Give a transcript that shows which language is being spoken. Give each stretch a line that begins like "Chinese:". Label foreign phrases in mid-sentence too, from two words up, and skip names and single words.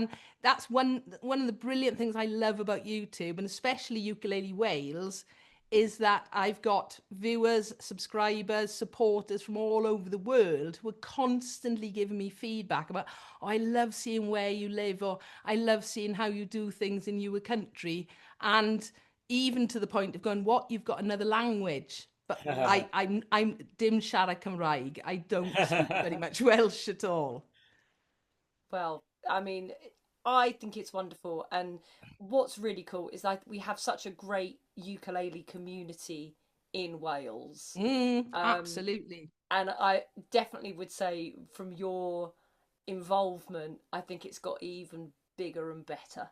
English: And that's one of the brilliant things I love about YouTube, and especially Ukulele Wales, is that I've got viewers, subscribers, supporters from all over the world who are constantly giving me feedback about, oh, I love seeing where you live, or I love seeing how you do things in your country. And even to the point of going, what, you've got another language? But I'm
Welsh: dim siarad Cymraeg.
English: I don't speak very much Welsh at all. Well, I mean, I think it's wonderful, and what's really cool is like we have such a great ukulele community in Wales. Absolutely. And I definitely would say from your involvement, I think it's got even bigger and better.